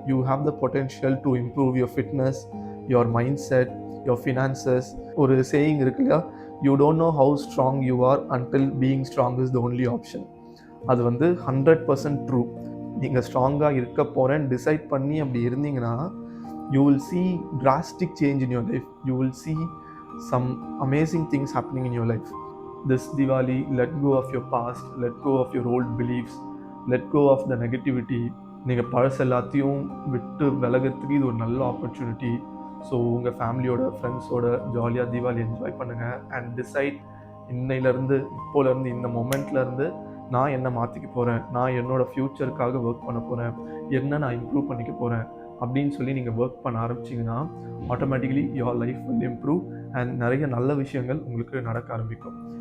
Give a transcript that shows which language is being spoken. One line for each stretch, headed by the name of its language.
English: You have the potential to improve your fitness, your mindset, your finances.
Tamil: ஒரு saying இருக்கு இல்லையா,
English: You don't know how strong you are until being strong is the only option.
Tamil: அது வந்து 100% true. நீங்கள் ஸ்ட்ராங்காக இருக்க போகிறேன்னு decide பண்ணி அப்படி இருந்தீங்கன்னா,
English: You will see drastic change in your life. You will see some amazing things happening in your life. This Diwali, let go of your past, let go of your old beliefs, let go of the negativity.
Tamil: நீங்கள் பழசு எல்லாத்தையும் விட்டு விலகிறதுக்கு இது ஒரு நல்ல opportunity. So உங்கள் ஃபேமிலியோட ஃப்ரெண்ட்ஸோட ஜாலியாக தீபாவளி என்ஜாய் பண்ணுங்கள் அண்ட் டிசைட் இப்போலேருந்து இந்த மொமெண்ட்லேருந்து நான் என்ன மாற்றிக்க போகிறேன், நான் என்னோடய ஃப்யூச்சருக்காக ஒர்க் பண்ண போகிறேன், என்ன நான் இம்ப்ரூவ் பண்ணிக்க போகிறேன் அப்படின்னு சொல்லி நீங்கள் ஒர்க் பண்ண ஆரம்பிச்சிங்கன்னா automatically
English: your life will improve
Tamil: and நிறைய நல்ல விஷயங்கள் உங்களுக்கு நடக்க ஆரம்பிக்கும்.